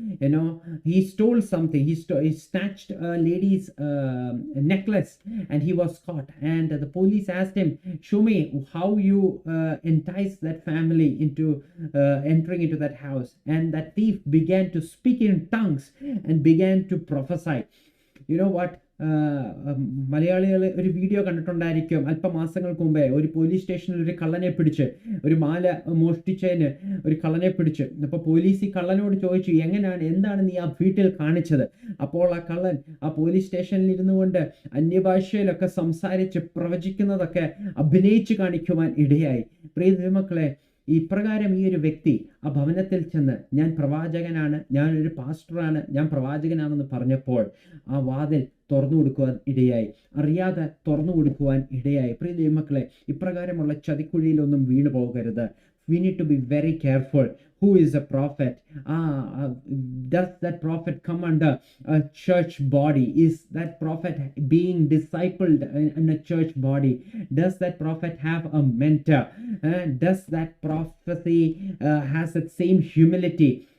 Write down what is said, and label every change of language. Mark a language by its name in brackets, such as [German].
[English] You know, he stole something. He snatched a lady's necklace, and he was caught. And the police asked him, show me how you enticed that family into entering into that house. And that thief began to speak in tongues and began to prophesy. You know what? [Malayalam] മലയാളികൾ ഒരു video കണ്ടിട്ടുണ്ടായിരിക്കും. അല്പമാസങ്ങൾക്ക് മുമ്പേ ഒരു police സ്റ്റേഷനിൽ ഒരു കള്ളനെ പിടിച്ച്, ഒരു മാല മോഷ്ടിച്ചതിന് ഒരു കള്ളനെ പിടിച്ച്. അപ്പോൾ പോലീസ് ഈ കള്ളനോട് ചോദിച്ചു, എന്താണ് നീ ആ വീട്ടിൽ കാണിച്ചത്? അപ്പോൾ ആ കള്ളൻ ആ പോലീസ് സ്റ്റേഷനിൽ ഇരുന്നു കൊണ്ട് അന്യഭാഷയിലൊക്കെ സംസാരിച്ച് പ്രവചിക്കുന്നതൊക്കെ അഭിനയിച്ച് കാണിക്കുവാൻ ഇടയായി. പ്രിയ ദൈവമക്കളെ, ഇപ്രകാരം ഈ ഒരു വ്യക്തി ആ ഭവനത്തിൽ ചെന്ന്, ഞാൻ പ്രവാചകനാണ്, ഞാനൊരു പാസ്റ്ററാണ്, ഞാൻ പ്രവാചകനാണെന്ന് പറഞ്ഞപ്പോൾ ആ വാതിൽ തുറന്നു കൊടുക്കുവാൻ ഇടയായി. അറിയാതെ തുറന്നു കൊടുക്കുവാൻ ഇടയായി. പ്രിയ ദൈവമക്കളെ, ഇപ്രകാരമുള്ള ചതിക്കുഴിയിലൊന്നും വീണു പോകരുത്. [English] we need to be very careful. Who is a prophet? Does that prophet come under a church body? Is that prophet being discipled in a church body? Does that prophet have a mentor? Does that prophecy has that same humility?